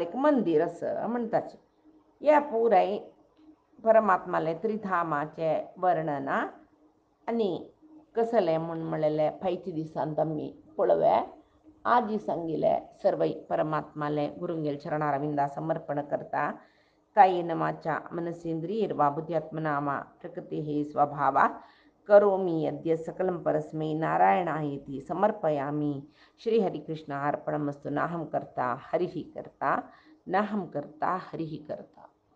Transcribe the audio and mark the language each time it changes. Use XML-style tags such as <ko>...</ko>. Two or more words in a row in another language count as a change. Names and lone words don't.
<kok>एक मंदिर असं म्हणटाचे या पुराय परमात्माले त्रिधामाचे वर्णना आनी कसले म्हूण म्हणलेले फायची दिसांत आमी पळोवया आजी सांगिले सर्वै परमात्माले गुरुंगेल चरणारविंदा समर्पण करता</kok> <sa>कायेन वाचा मनसेंद्रियैर्वा बुद्ध्यात्मना वा प्रकृतेः स्वभावा करोमि यद्य सकलं परस्मै नारायणायेति समर्पयामि श्रीहरिकृष्ण अर्पणमस्तु नाहं कर्ता हरिः कर्ता नाहं कर्ता हरिः कर्ता।</sa>